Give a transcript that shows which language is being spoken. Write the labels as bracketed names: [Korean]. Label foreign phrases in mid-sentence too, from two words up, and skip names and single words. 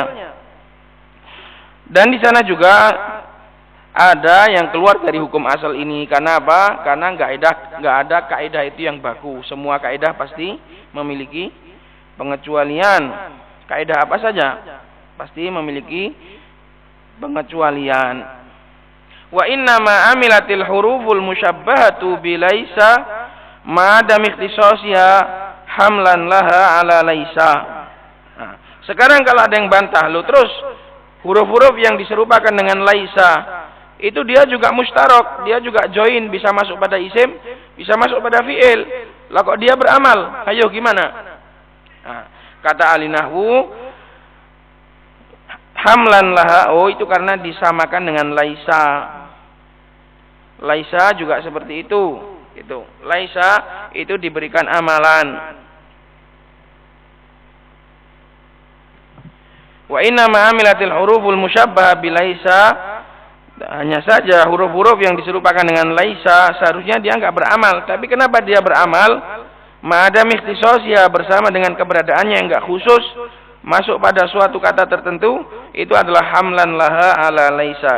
[Indonesian] Dan di sana juga ada yang keluar dari hukum asal ini. Karena apa? Karena enggak ada kaidah itu yang baku. Semua kaidah pasti memiliki pengecualian. Kaidah apa saja pasti memiliki pengecualian. [Arabic] وإنما عاملة الحروف المشبهة بليس مع عدم اختصاصها حملا لها على ليس. [Indonesian] Nah, sekarang kalau ada yang bantah, lo terus huruf-huruf yang diserupakan dengan laisa itu dia juga mustarok, dia juga join, bisa masuk pada isim, bisa masuk pada fi'il. Lah kok dia beramal? Ayo gimana? Nah, kata ahli nahwu, [Arabic] حملا لها, [Indonesian] oh itu karena disamakan dengan laisa. Laisa juga seperti itu. Laisa itu diberikan amalan. [Arabic] وإنما عاملة الحروف المشبهة بليس, [Indonesian] hanya saja huruf-huruf yang diserupakan dengan laisa seharusnya dia enggak beramal. Tapi kenapa dia beramal? [Arabic] مع عدم اختصاصها, [Indonesian] bersama dengan keberadaannya yang enggak khusus masuk pada suatu kata tertentu, itu adalah [Arabic] حملا لها على ليس.